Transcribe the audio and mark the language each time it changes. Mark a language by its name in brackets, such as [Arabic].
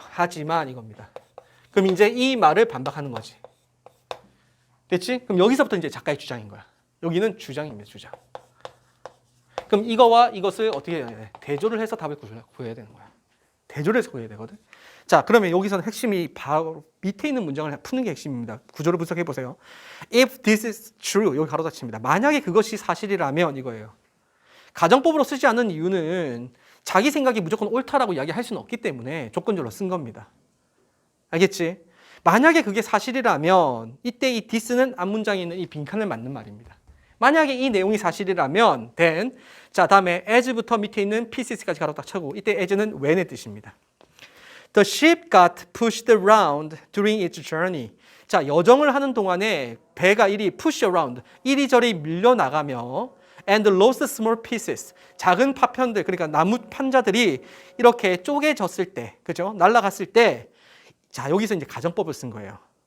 [Korean] 하지만 이겁니다. 그럼 이제 이 말을 반박하는 거지. 됐지? 그럼 여기서부터 이제 작가의 주장인 거야. 여기는 주장입니다. 주장. 그럼 이거와 이것을 어떻게 해야 돼? 대조를 해서 답을 구해야 되는 거야. 대조를 해서 구해야 되거든. 자, 그러면 여기서는 핵심이 바로 밑에 있는 문장을 푸는 게 핵심입니다. 구조를 분석해 보세요. [English] If this is true, [Korean] 여기 가로 닫힙니다. 만약에 그것이 사실이라면 이거예요. 가정법으로 쓰지 않는 이유는 자기 생각이 무조건 옳다라고 이야기할 수는 없기 때문에 조건절로 쓴 겁니다. 알겠지? 만약에 그게 사실이라면 이때 이 this는 앞문장에 있는 이 빈칸을 맞는 말입니다. 만약에 이 내용이 사실이라면 then 자 다음에 as부터 밑에 있는 pieces까지 가로 딱 쳐고 이때 as는 when의 뜻입니다. [English] The ship got pushed around during its journey. [Korean] 자 여정을 하는 동안에 배가 이리 [English] push around [Korean] 이리저리 밀려나가며 [English] and lost small pieces [Korean] 작은 파편들 그러니까 나무 판자들이 이렇게 쪼개졌을 때 그죠? 날아갔을 때 자 여기서 이제 가정법을 쓴 거예요.